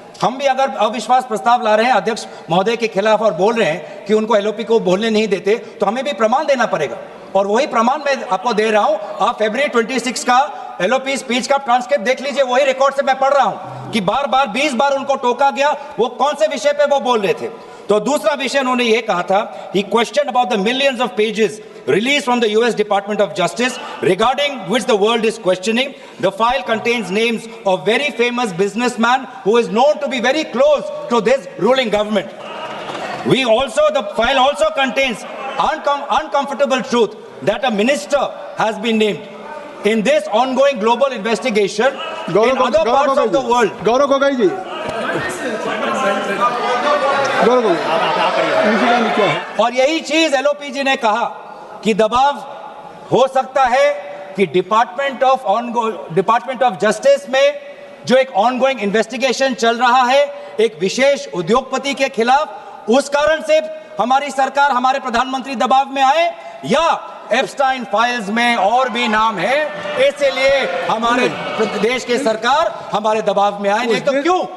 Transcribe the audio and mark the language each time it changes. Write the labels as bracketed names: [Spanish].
[Hindi] हम भी अगर अविश्वास प्रस्ताव ला रहे हैं अध्यक्ष महोदय के खिलाफ और बोल रहे हैं कि उनको एलओपी को बोलने नहीं देते, तो हमें भी प्रमाण देना पड़ेगा, और वही प्रमाण मैं आपको दे रहा हूं। आप फरवरी 26 का एलओपी स्पीच का ट्रांसक्रिप्ट देख लीजिए, वही रिकॉर्ड से मैं पढ़ रहा हूं कि बार बार 20 बार उनको टोका गया, वो कौन से विषय पे वो बोल रहे थे। तो दूसरा विषय उन्होंने ये कहा था, [English] he questioned about the millions of pages released from the US Department of Justice regarding which the world is questioning. The file contains names of very famous businessman who is known to be very close to this ruling government. The file also contains uncomfortable truth that a minister has been named in this ongoing global investigation in other parts of the world. [Hindi] Gaurav Gogoi जी, गौरव गोगोई, क्या है? और यही चीज LOP जी ने कहा कि दबाव हो सकता है कि डिपार्टमेंट ऑफ जस्टिस में जो एक ऑनगोइंग इन्वेस्टिगेशन चल रहा है एक विशेष उद्योगपति के खिलाफ, उस कारण से हमारी सरकार, हमारे प्रधानमंत्री दबाव में आए, या एप्स्टाइन फाइल्स में और भी नाम है, इसलिए हमारे देश की सरकार हमारे दबाव में आए, नहीं तो क्यों?